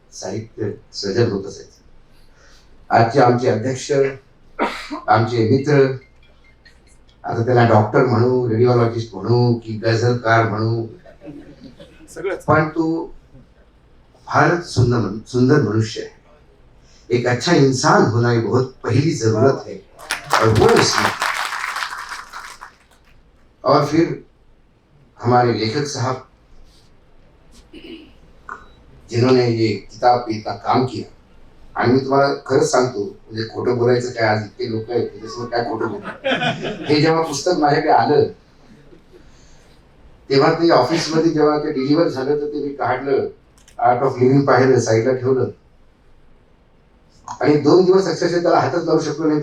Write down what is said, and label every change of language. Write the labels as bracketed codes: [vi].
[mr] साहित्य सजन होत असायचं. आजचे आमचे अध्यक्ष, आमचे मित्र, आता त्याला डॉक्टर म्हणू, रेडिओलॉजिस्ट म्हणू की गझलकार म्हणू, पण तू फार सुंदर मनुष्य है. [hi] एक अच्छा इंसान होना ये बहुत पहली जरूरत है और वो इसमें. और फिर हमारे लेखक साहब जिन्होंने ये किताब पे इतना काम किया. [mr] आणि मी तुम्हाला खरंच सांगतो, म्हणजे खोटं बोलायचं काय, आज इतके लोक आहेत त्याच्यासमोर काय खोटं बोलतो. हे जेव्हा पुस्तक माझ्याकडे आलं तेव्हा ते ऑफिसमध्ये जेव्हा ते डिलिव्हर झालं तर ते मी काढलं, आर्ट ऑफ लिव्हिंग पाहिलं, साईडला ठेवलं आणि 2 दिवस अक्षरशः त्याला हातच लावू शकलो नाही.